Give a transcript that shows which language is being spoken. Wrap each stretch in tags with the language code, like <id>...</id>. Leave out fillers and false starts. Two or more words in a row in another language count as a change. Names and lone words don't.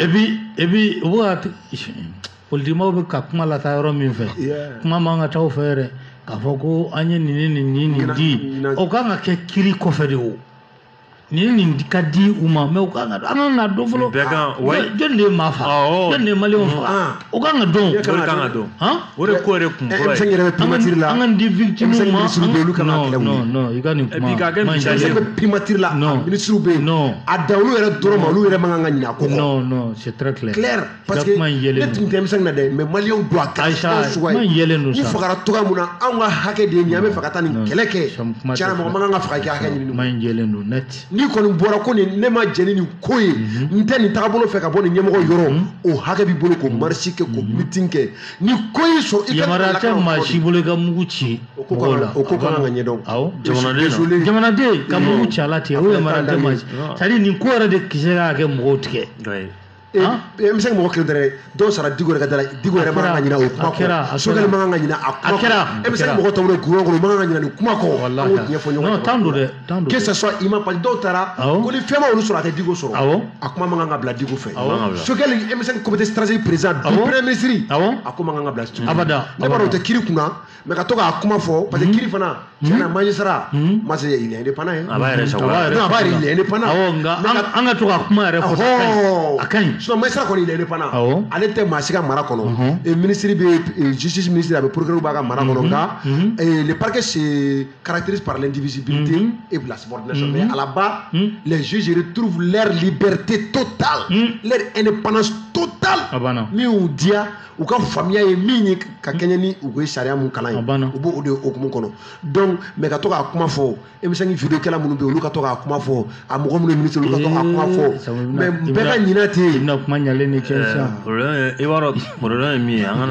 <fr>et puis</fr> <bm>u bɛ ka politikimɔgɔw bɛ ka kuma lataa yɔrɔ min fɛ kuma man ka taa o fɛ yɛrɛ k'a fɔ ko an ye nin di o kan ka kɛ kiri kɔfɛ de o nin ka di u ma mais o kan ka an ka dɔn fɔlɔ jɔn de ye maa faga jɔn de ye maliyɛnw faga o kan ka dɔn o de ko yɛrɛ kun fɔlɔ ye yɛrɛ primature la an ka di victime ma non i ka nin kuma primature la ministre bɛ yen a da olu yɛrɛ dɔrɔn ma olu yɛrɛ man kan ka ɲinɛ a ko kɔ</bm> <fr>non c'est très clair parce que</fr> <bm>ne tun tɛ denmisɛnnin na dɛ mais maliyɛnw don a kɛ suguya ye ni fagara cogoya mun na anw ka hakɛ de ye nin an bɛ fɛ ka taa nin kɛlɛ kɛ tiɲɛna mɔgɔ man kan ka faga kɛ hakɛ ɲini kuma in jɛlen don net ni kɔni bɔra ko ne ma jɛni nin ko ye n tɛ nin tagabolo fɛ ka bɔ nin ɲɛmɔgɔ yɔrɔ o hakɛ b'i bolo ko marche kɛ ko meeting kɛ ni ko y'i sɔrɔ i ka yamaruya tɛ maa si bolo i ka mugu ci mɔgɔw la o ko kan ka ɲɛdɔn jamanaden ka mugu ci a la ten o yamaruya tɛ maa si</bm> <fr>c'est à dire</fr> <bm>nin ko yɛrɛ de kisɛ ka kɛ mɔgɔw tigɛ n bɛ se ka mɔgɔ kelen dɛrɛ dɔw sara Diko yɛrɛ ka da la Diko yɛrɛ man kan ka ɲinɛ o kuma kɔ Sogɛli man kan ka ɲinɛ a kuma kɔ e bɛ se ka mɔgɔ tɔw wele gouvernement kɔnɔ man kan ka ɲinɛ nin kuma kɔ an k'o tiɲɛ fɔ ɲɔgɔn ye tan don dɛ</bm> <fr>que ce soit imam parce que</fr> <bm>dɔw taara ko ni fɛn ma olu sɔrɔ a tɛ Diko sɔrɔ a kuma man kan ka bila Diko fɛ Sogɛli MSN</bm> <fr>comité stratégique président du premier ministre</fr> <bm>a ko man kan ka bila abada ne b'a dɔn o tɛ kiri kunna mais ka to k'a kuma fɔ</bm> <fr>parce que</fr> <bm>kiri fana tiɲɛna magistrat ma se</bm> <fr>il est indépendant</fr> <bm>ye a b'a yɛrɛ sago la non a b'a yɛrɛ</bm> <fr>il est indépendant</fr> <bm>an ka to ka kuma yɛrɛ fɔ a ka ɲi sinon magistrat kɔni</bm> <fr>il est indépendant</fr> <bm>ale tɛ maa si ka mara kɔnɔ ministre bɛ justice ministre a bɛ procureur b'a ka mara kɔnɔ nka le</bm> <fr>parquet se caractérise par l'indivisibilité et la subordination mais à la base les juges retrouvent leur liberté totale leur indépendance totale</fr> <bm>min y'u diya u ka faamuya ye min ye ka kɛɲɛ ni u ko sariya mun kalan ye u b'o de okumu kɔnɔ</bm> <fr>donc mais</fr> <bm>ka to k'a kuma fɔ émission vidéo kɛla minnu bɛ yen olu ka to k'a kuma fɔ a mɔgɔ minnu ye ministre olu ka to k'a kuma fɔ mais bɛɛ ka ɲinɛ ten i bɛna kuma ɲalen de cɛ sisan i b'a dɔn problème ye min ye an kana</bm>